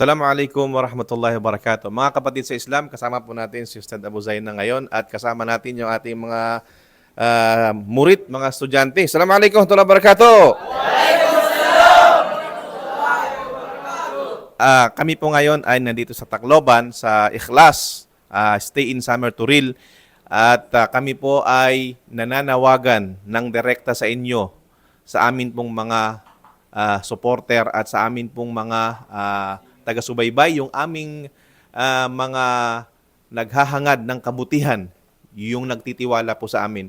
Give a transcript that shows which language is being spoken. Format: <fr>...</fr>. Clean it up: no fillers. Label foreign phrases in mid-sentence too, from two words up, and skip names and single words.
<ar>السلام عليكم ورحمة الله وبركاته.</ar> <tl>Mga kapatid sa Islam, kasama po natin si Ustad Abu Zaina ngayon at kasama natin yung ating mga murid, mga estudyante.</tl> <ar>السلام عليكم ورحمة الله وبركاته.</ar> <tl>Kami po ngayon ay nandito sa Tacloban, sa Ikhlas, Stay in Summer Turil. At kami po ay nananawagan ng direkta sa inyo, sa amin pong mga supporter at sa amin pong mga taga-subaybay, yung aming mga naghahangad ng kabutihan, yung nagtitiwala po sa amin.</tl>